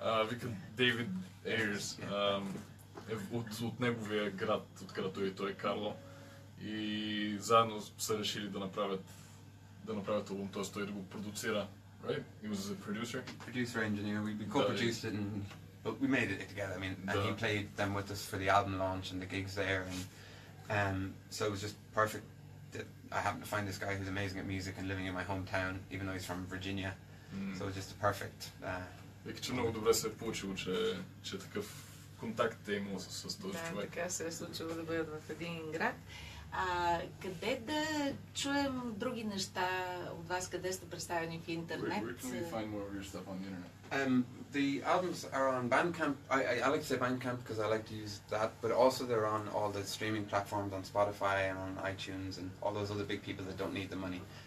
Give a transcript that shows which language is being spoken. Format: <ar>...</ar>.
<bg>Вика Дейвид Ейрс е от неговия град, откъдето е той Карло. И заедно са решили да направят албум, т.е. той да го продуцира</bg> <en>right? He was a producer. Producer, engineer. We co-produced it, but we made it together. I mean, and he played them with us for the album launch and the gigs there, and so it was just perfect that I happened to find this guy who's amazing at music and living in my hometown, even though he's from Virginia. So it was just a perfect.</en> <bg>Вика, че много добре се е получило, че такъв контакт е имал с този човек. Така се е случило да бъдат в един град. Къде да чуем други неща от вас, къде сте представени в интернет?</bg> <en>Where can we find more of your stuff on the internet? The albums are on Bandcamp. I like to say Bandcamp because I like to use that, but also they're on all the streaming platforms, on Spotify and on iTunes and all those other big people that don't need the money.</en>